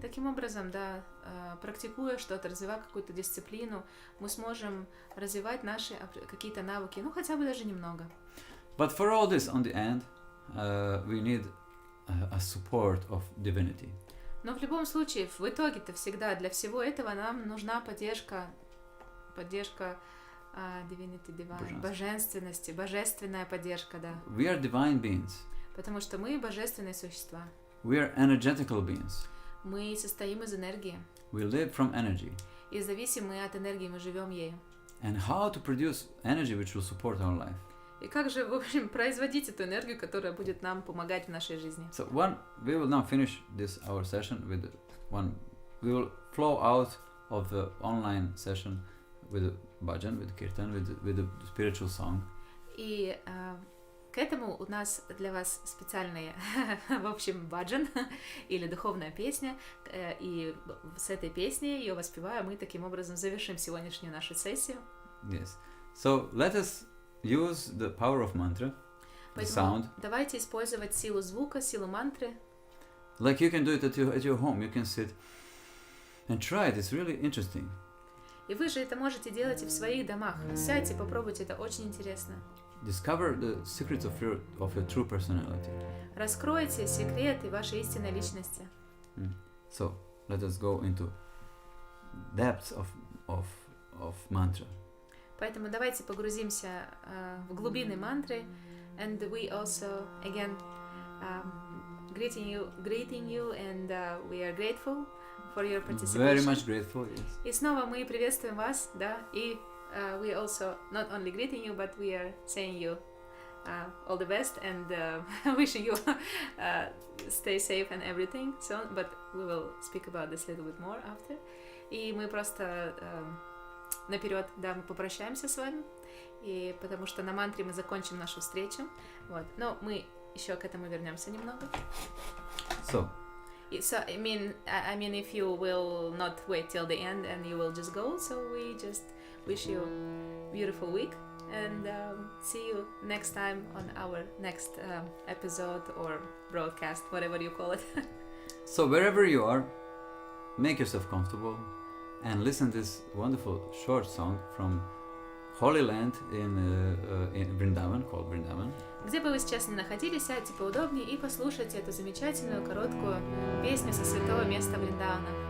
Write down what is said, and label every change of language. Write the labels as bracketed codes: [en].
[ru] таким образом, да, практикуя что-то, развивая какую-то дисциплину, мы сможем развивать наши какие-то навыки, ну хотя бы даже немного. [en] But for all this, on the end, we need a support of divinity. [ru] Но в любом случае, в итоге-то всегда для всего этого нам нужна поддержка divinity, divine, божественности, божественная поддержка, да. [en] We are divine beings. [ru] Потому что мы божественные существа. [en] We are energetical beings. [ru] Мы состоим из энергии. [en] We live from energy. [ru] И зависим мы от энергии, мы живем ею. [en] And how to produce energy which will support our life? [ru] И как же, в общем, производить эту энергию, которая будет нам помогать в нашей жизни? [en] So we will now finish this our session with one. We will flow out of the online session with a bhajan, with kirtan, with a spiritual song. [ru] И к этому у нас для вас специальная, в общем, баджан или духовная песня. И с этой песней, ее воспевая, мы таким образом завершим сегодняшнюю нашу сессию. [en] Yes. So let us use the power of mantra, the sound. [ru] Давайте использовать силу звука, силу мантры. [en] Like you can do it at your home. You can sit and try it. It's really interesting. [ru] И вы же это можете делать и в своих домах. Сядьте, попробуйте, это очень интересно. [en] Discover the secrets of your true personality. [ru] Раскройте секреты вашей истинной личности. [en] So let us go into depths of mantra. [ru] Поэтому давайте погрузимся в глубины мантры. [en] And we also again greeting you and we are grateful for your participation. Very much grateful. Yes. [ru] И снова мы приветствуем вас, да, и [en] we also not only greeting you, but we are saying you all the best and wishing you stay safe and everything. So, but we will speak about this a little bit more after. [ru] И мы просто наперед, да, мы попрощаемся с вами, и потому что на мантре мы закончим нашу встречу. Вот, но мы еще к этому вернемся немного. [en] So I mean, if you will not wait till the end and you will just go, so we just wish you a beautiful week and see you next time on our next episode or broadcast, whatever you call it. So wherever you are, make yourself comfortable and listen to this wonderful short song from Holy Land in Vrindavan, called Vrindavan. [ru] Где бы вы сейчас ни находились, сядьте поудобнее и послушайте эту замечательную короткую песню со святого места Вриндавана.